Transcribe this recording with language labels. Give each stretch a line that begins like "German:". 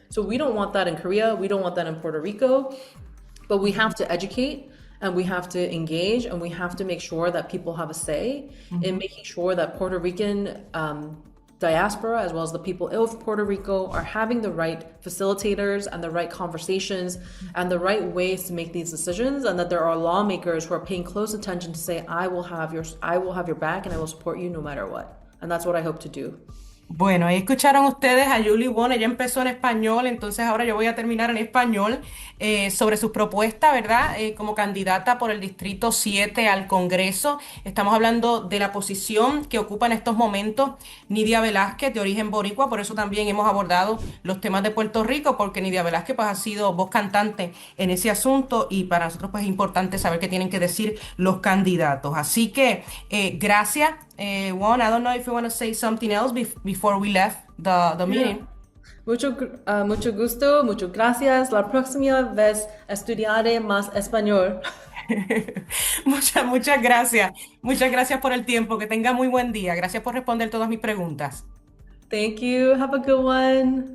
English: So we don't want that in Korea, we don't want that in Puerto Rico. But we have to educate, and we have to engage, and we have to make sure that people have a say in making sure that Puerto Rican diaspora, as well as the people of Puerto Rico, are having the right facilitators and the right conversations and the right ways to make these decisions, and that there are lawmakers who are paying close attention to say, I will have your back and I will support you no matter what. And that's what I hope to do.
Spanish: Bueno, ahí escucharon ustedes a Julie Won, ella empezó en español, entonces ahora yo voy a terminar en español sobre su propuesta, ¿verdad? Como candidata por el Distrito 7 al Congreso. Estamos hablando de la posición que ocupa en estos momentos Nydia Velázquez, de origen boricua, por eso también hemos abordado los temas de Puerto Rico, porque Nydia Velázquez pues, ha sido voz cantante en ese asunto y para nosotros pues, es importante saber qué tienen que decir los candidatos. Así que gracias.
English: Juan, I don't know if you want to say something else before we left the meeting.
Spanish: Mucho gusto, muchas gracias. La próxima vez estudiaré más español. Muchas gracias. Muchas gracias por el tiempo. Que tenga muy buen día. Gracias por responder todas mis preguntas.
English: Thank you. Have a good one.